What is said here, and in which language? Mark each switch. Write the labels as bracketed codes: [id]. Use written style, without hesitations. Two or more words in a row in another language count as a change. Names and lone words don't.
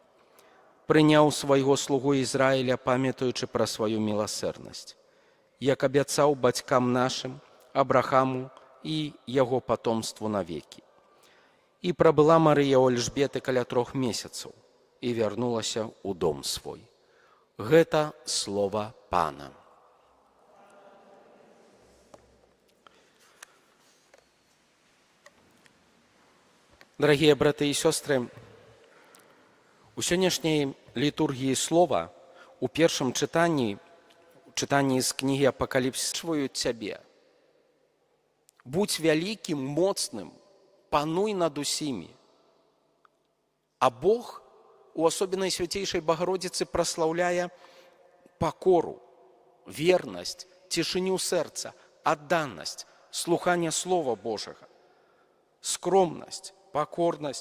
[be] Прыняў свайго слугу Ізраіля, памятаючы пра сваю міласэрнасць, як абяцаў бацькам нашым, Абрахаму і яго патомству навекі. І прабыла Марыя ў Альжбеты каля 3 месяцаў і вярнулася ў дом свой. Гэта слова Пана. [ru] Дорогие браты и сестры, [be] у сённяшняй літургіі слова у першым чытанні з кнігі Апакаліпсіс чуюць цябе. Будь вялікім, моцным, пануй над усімі. А Бог у асобе Найсвяцейшай Багародзіцы праслаўляе пакору, вернасць, цішыню сэрца, адданасць, слуханне Слова Божага, скромнасць, пакорнасць.